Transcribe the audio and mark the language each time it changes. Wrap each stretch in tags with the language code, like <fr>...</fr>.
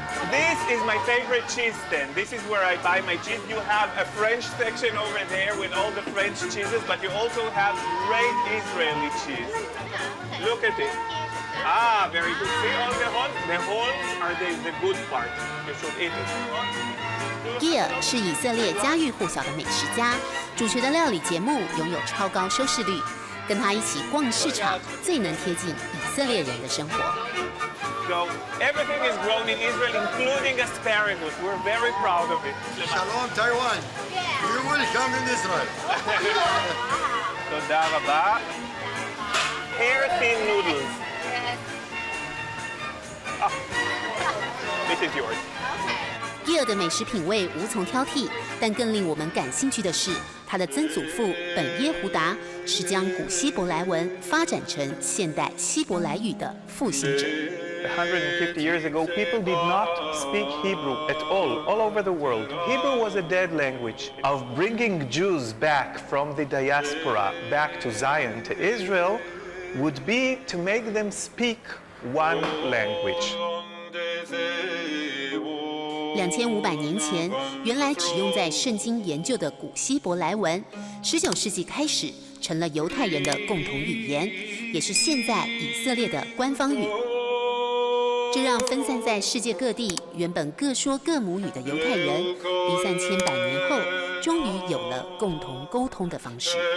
<en>This is my favorite cheese stand. This is where I buy my cheese. You have a French section over there with all the French cheeses, but you also have great Israeli cheese. Look at it. Ah, very good. See all the holes? The holes are the good part. You should eat it.</en> <zh>Gia 是以色列家喻户晓的美食家，主持的料理节目拥有超高收视率。跟他一起逛市场，最能贴近以色列人的生活。</zh> <en>So everything is grown in Israel, including asparagus. We're very proud of it. Shalom, Taiwan. You will come in Israel.</en> <he>תודה רבה.</he> <en>Hair thin noodles. Ah, this is yours.</en> <zh>吉尔的美食品味无从挑剔，但更令我们感兴趣的是，他的曾祖父本耶胡达是将古希伯来文发展成现代希伯来语的复兴者。</zh> <en>150 years ago, people did not speak Hebrew at all over the world. Hebrew was a dead language. Of bringing Jews back from the diaspora back to Zion, to Israel, would be to make them speak one language.</en> <zh>2500年前，原来只用在圣经研究的古希伯来文，19世纪开始成了犹太人的共同语言，也是现在以色列的官方语。这让分散在世界各地、原本各说各母语的犹太人，离散千百年后，终于有了共同沟通的方式。</zh>